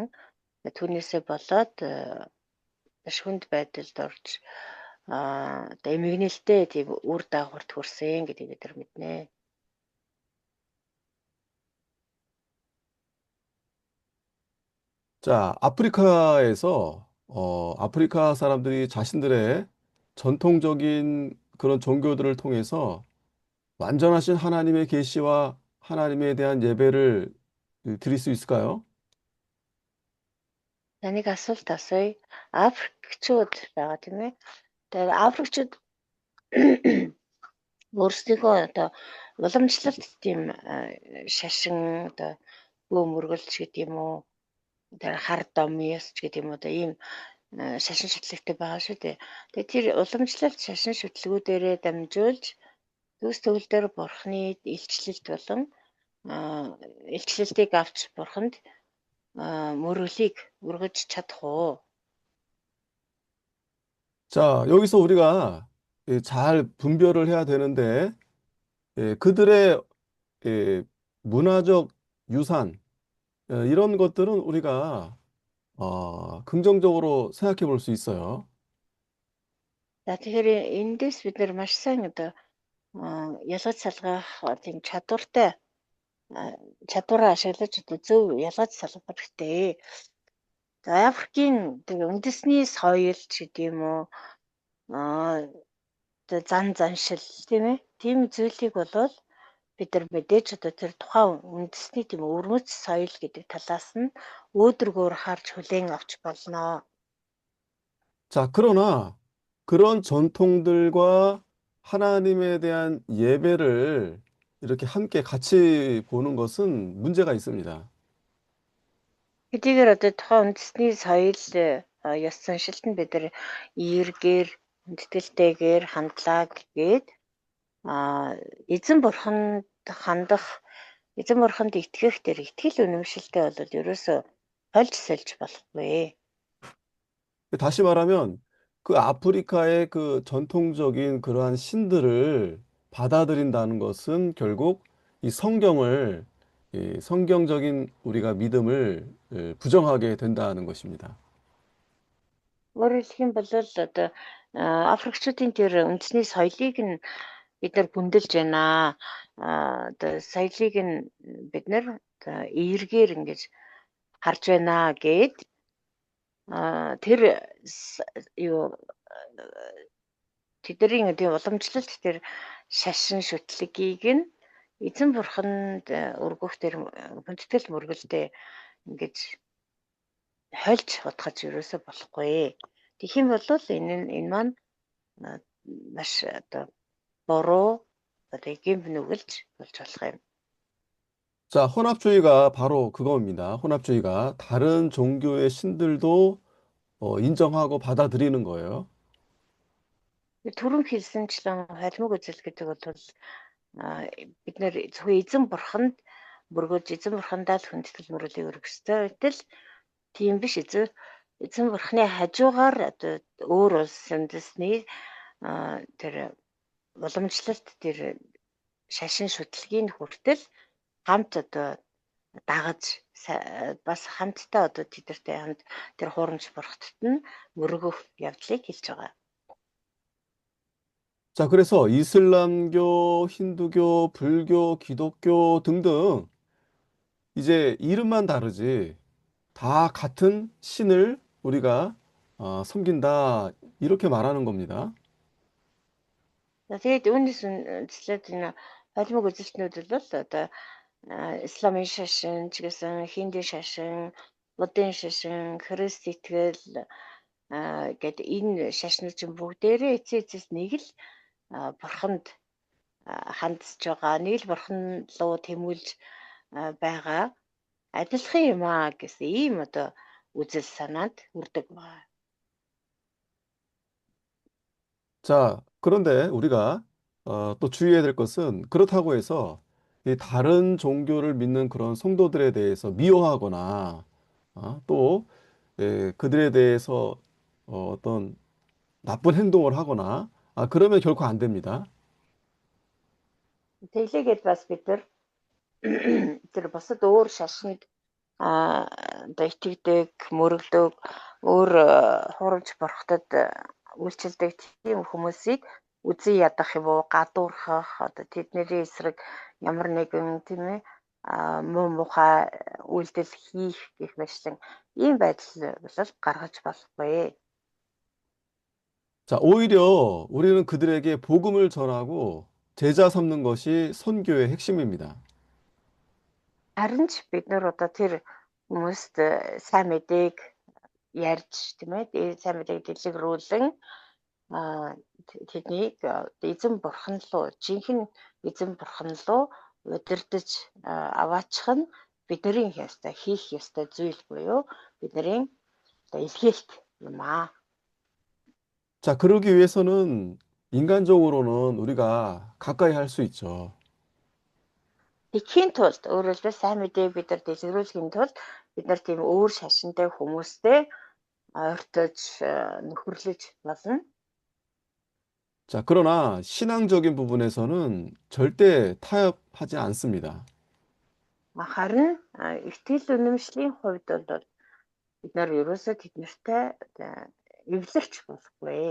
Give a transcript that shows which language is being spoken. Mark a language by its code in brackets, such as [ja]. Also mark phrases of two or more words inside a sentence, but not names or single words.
[mn] Түүнээсээ болоод маш хүнд байдалд орж одоо эмгэнэлтэй тийм үр дагаварт хүрсэн гэдгийг бид нар мэднэ. [ko] 자, 아프리카에서 아프리카 사람들이 자신들의 전통적인 그런 종교들을 통해서 완전하신 하나님의 계시와 하나님에 대한 예배를 드릴 수 있을까요? [mn] Таныг асуулт асууя. Африкчууд байгаа тийм ээ. Тэгээд Африкчууд өөрсдийнхөө одоо уламжлалт тийм шашин одоо бөө мөргөлч гэдэг юм уу. Тэр хар домьёс ч гэдэг юм уу. Одоо ийм шашин шүтлэгтэй байгаа шүү дээ. Тэгээд тэр уламжлалт шашин шүтлгүүдээрээ дамжуулж төс төгөлдөр бурхны илчлэлт болон илчлэлтийг авч бурханд мөрөглийг өргөж чадах уу? [ko] 자, 여기서 우리가 잘 분별을 해야 되는데 그들의 문화적 유산 이런 것들은 우리가 긍정적으로 생각해 볼 수 있어요. [mn] За тэгэхээр эндээс бид нар маш сайн одоо ялгаж салгах тийм чадвараа ашиглаж одоо зөв ялгаж салгах хэрэгтэй. За Африкийн тэг үндэсний соёл ч гэдэг юм уу одоо зан заншил тийм ээ тийм зүйлийг болвол бид нар мэдээж одоо тэр тухайн үндэсний тийм өвөрмөц соёл гэдэг талаас нь өөдрөгөөр харж хүлээн авч болно. [ko] 자, 그러나 그런 전통들과 하나님에 대한 예배를 이렇게 함께 같이 보는 것은 문제가 있습니다. [mn] Хэдийгээр одоо тухайн үндэсний соёл ёс заншилт нь бид нар эергээр хүндэтгэлтэйгээр хандлаа гэгээд эзэн бурханд хандах эзэн бурханд итгэх тэр итгэл үнэмшилтэй бол ерөөсөө хольж сольж болохгүй. [ko] 다시 말하면 그 아프리카의 그 전통적인 그러한 신들을 받아들인다는 것은 결국 이 성경을 이 성경적인 우리가 믿음을 부정하게 된다는 것입니다. [mn] Өөрөөр хэлэх юм бол одоо Африкчуудын тэр үндэсний соёлыг нь бид нар хүндэлж байна. Одоо соёлыг нь бид нар эергээр ингэж харж байна гэд тэр юу тэдний тийм уламжлалт тэр шашин шүтлгийг нь эзэн бурханд өргөх тэр хүндэтгэл мөргөлдөө ингэж хольж утгаж ерөөсөө болохгүй. Тэгэх юм бол энэ маань маш одоо буруу одоо гэмт нүгэлж болж болох юм. [ko] 자, 혼합주의가 바로 그겁니다. 혼합주의가 다른 종교의 신들도 인정하고 받아들이는 거예요. [mn] Түрүүн хэлсэнчлэн холимог үзэл гэдэг бол бид нэр зөвхөн эзэн бурханд мөргөж эзэн бурхандаа л хүндэтгэл мөрөлийг өргөх ёстой байтал тийм биш эзэн бурхны хажуугаар одоо өөр улс үндэсний тэр уламжлалт тэр шашин шүтлгийн хүртэл хамт одоо дагаж бас хамтдаа одоо тэдэртэй хамт тэр хуурамч бурхтад нь мөргөх явдлыг хэлж байгаа. [ko] 자, 그래서 이슬람교, 힌두교, 불교, 기독교 등등 이제 이름만 다르지 다 같은 신을 우리가 섬긴다 이렇게 말하는 겁니다. [mn] Тэгээд үүнээс үндэслээд энэ холимог үзэлтнүүд бол одоо исламын шашин ч гэсэн хинди шашин, буддын шашин, христ итгэл гэдэг энэ шашнууд чинь бүгдээрээ эцээс нэг л бурханд хандж байгаа, нэг л бурхан руу тэмүүлж байгаа адилхан юм гэсэн ийм одоо үзэл санаанд хүрдэг байна. [ko] 자, 그런데 우리가 또 주의해야 될 것은 그렇다고 해서 이 다른 종교를 믿는 그런 성도들에 대해서 미워하거나 또 그들에 대해서 어떤 나쁜 행동을 하거나 그러면 결코 안 됩니다. [mn] Тэглээгээд бас бид нар тэр бусад өөр шашинд одоо итгэдэг, мөрөгдөг, өөр хурамч бурхтад үйлчилдэг тийм хүмүүсийг үзий ядах юм уу, гадуурхах, одоо тэдний эсрэг ямар нэгэн тийм ээ муу мухай үйлдэл хийх гэх мэтлэн ийм байдал бол гаргаж болохгүй. [ko] 자, 오히려 우리는 그들에게 복음을 전하고 제자 삼는 것이 선교의 핵심입니다. [mn] Харин ч бид нар одоо тэр хүмүүст сайн мэдээг ярьж тийм ээ сайн мэдээг дэлгэрүүлэн тэднийг эзэн бурхан руу жинхэнэ эзэн бурхан руу удирдах аваачих нь бидний ёстой хийх ёстой зүйл буюу бидний илгээлт юм аа. [ko] 자, 그러기 위해서는 인간적으로는 우리가 가까이 할 수 있죠. [mn] Тэгэхийн тулд өөрөөр хэлбэл сайн мэдээг бид нар дэлгэрүүлэхийн тулд бид нар тийм өөр шашинтай хүмүүстэй ойртож нөхөрлөж болно. [ko] 자, 그러나 신앙적인 부분에서는 절대 타협하지 않습니다. [mn] Харин итгэл үнэмшлийн хувьд бол бид нар ерөөсөө тэднэртэй эвлэрч болохгүй.